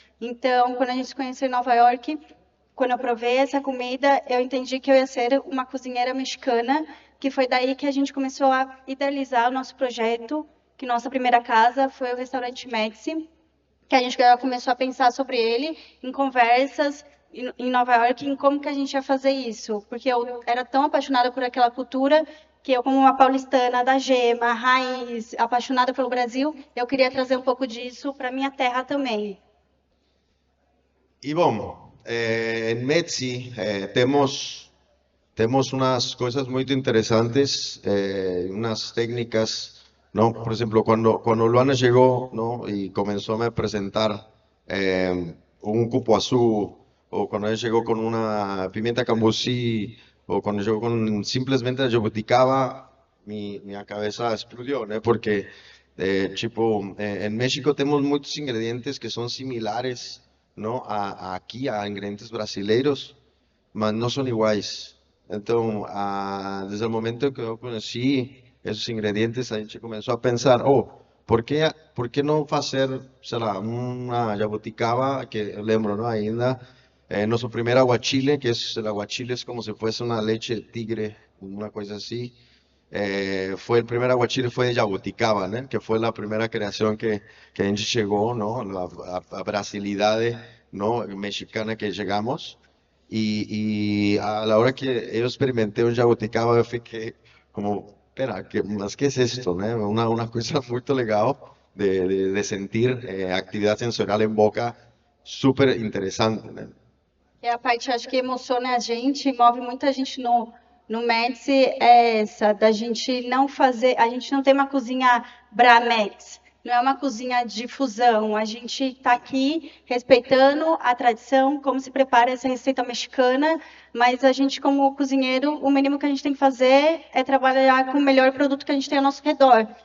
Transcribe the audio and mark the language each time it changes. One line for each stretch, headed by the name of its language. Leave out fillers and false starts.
Portuguese: Então, quando a gente se conheceu em Nova York, quando eu provei essa comida, eu entendi que eu ia ser uma cozinheira mexicana, que foi daí que a gente começou a idealizar o nosso projeto, que nossa primeira casa foi o restaurante Médici, que a gente começou a pensar sobre ele em conversas em Nova York, em como que a gente ia fazer isso, porque eu era tão apaixonada por aquela cultura que eu, como uma paulistana da gema, raiz, apaixonada pelo Brasil, eu queria trazer um pouco disso para minha terra também.
Spanish: Y bueno, en Metsi tenemos unas cosas muy interesantes, unas técnicas, ¿no? Por ejemplo, cuando Luana llegó, ¿no? Y comenzó a presentar un cupuazú, o cuando ella llegó con una pimienta cambusí, o cuando llegó con simplemente la jabuticaba, mi cabeza explodió, ¿no? Porque, en México tenemos muchos ingredientes que son similares, ¿no? Aquí, a ingredientes brasileiros, mas no son iguales. Entonces, desde el momento que yo conocí esos ingredientes,
Portuguese: a gente
Spanish: comenzó a pensar, oh,
Portuguese: por que não fazer, sei lá, uma jabuticaba, que eu lembro,
Spanish: ¿no?
Portuguese: Ainda,
Spanish: nuestro primer aguachile, que es el aguachile es como si fuese una leche de tigre, una cosa así. Fue el primer aguachile, fue de jabuticaba, ¿no? Que fue la primera creación que a gente llegó, ¿no? La brasilidad, ¿no? Mexicana que llegamos. Y a la hora que yo experimenté un jabuticaba, yo
Portuguese: fiquei como, espera,
Spanish: ¿qué es esto? ¿No? Una cosa muy legal de sentir actividad sensorial en boca súper interesante, né?
Portuguese: E a parte, acho que emociona a gente, move muita gente no Médici, é essa, da gente não fazer, a gente não tem uma cozinha Bramex, não é uma cozinha de fusão, a gente está aqui respeitando a tradição, como se prepara essa receita mexicana, mas a gente, como cozinheiro, o mínimo que a gente tem que fazer é trabalhar com o melhor produto que a gente tem ao nosso redor.